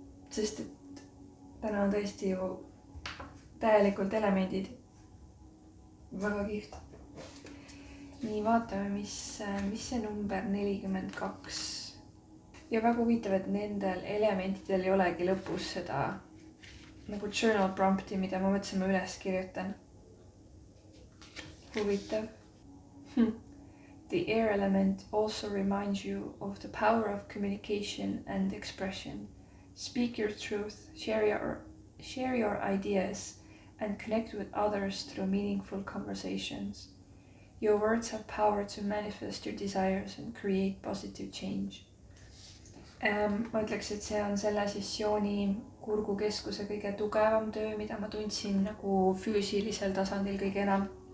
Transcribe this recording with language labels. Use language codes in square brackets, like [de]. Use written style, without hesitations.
[et] Sest et täna on tõesti ju täielikult elemendid. Väga kihvt. Nii, vaatame, mis see number 42. Ja väga huvitav, et nendel elementidel ei olegi lõpus seda nagu journal prompti, mida ma mõtlesin, ma üles kirjutan. Huvitav. [en] The air element also reminds you of the power of communication and expression. Speak your truth, share your ideas, and connect with others through meaningful conversations. Your words have power to manifest your desires and create positive change. [et] Ma ütleks, et see on selle sessiooni kurgukeskuse kõige tugevam töö, mida ma tundsin nagu füüsilisel tasandil kõige enam.